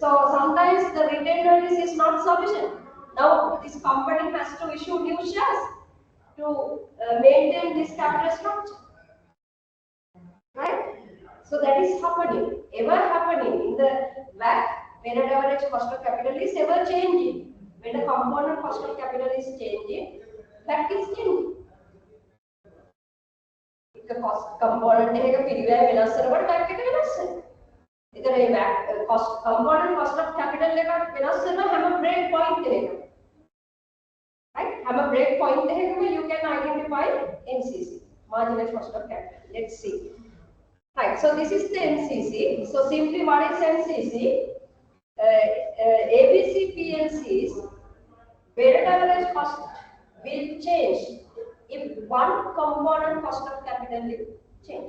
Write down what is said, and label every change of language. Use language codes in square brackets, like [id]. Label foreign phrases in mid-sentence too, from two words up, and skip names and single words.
[en] So sometimes the retained earnings is not sufficient. Now this company has to issue new shares to maintain this capital structure, right? So that is happening, ever happening in the WACC. Weighted average cost of capital is ever changing. When the component cost of capital is changing, WACC is changing. If the cost component [si] එක පිළිවෙල වෙනස් වෙනකොට WACC එක වෙනස් වෙනවා. එතන මේ [en] WACC cost component cost of capital [si] එක වෙනස් වෙනවා හැම [en] break point [si] එකකම. [en] Right? Have a break point there, you can identify MCC, marginal cost of capital. Let's see. Right, so this is the MCC. So simply what is MCC? ABC PLC's weighted average cost will change if one component cost of capital will change.